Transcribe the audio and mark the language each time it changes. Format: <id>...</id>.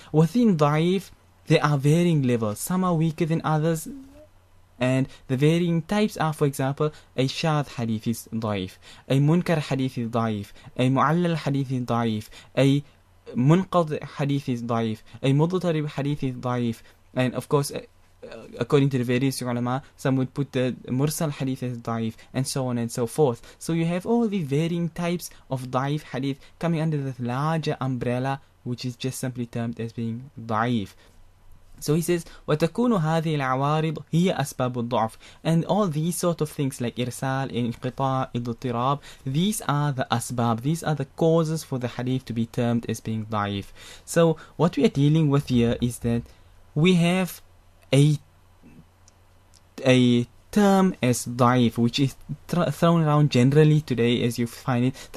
<en>Within da'if, there are varying levels. Some are weaker than others, and the varying types are, for example, a shadh hadith is da'if, a munkar hadith is da'if, a mu'allal hadith is da'if, a munqad hadith is da'if, a mudtarib hadith is da'if, and of course, according to the various ulama, some would put the mursal hadith as da'if, and so on and so forth. So you have all these varying types of da'if hadith coming under the larger umbrella, which is just simply termed as being da'if. So he says,</en> <ar>وَتَكُونُ هَذِهِ الْعَوَارِض هِيَ أَسْبَابُ الضَّعْفِ.</ar> <en>And all these sort of things like irsal, inqita, idtirab, these are the asbab, these are the causes for the hadith to be termed as being da'if. So what we are dealing with here is that we have a term as da'if, which is thrown around generally today as you find it.</en>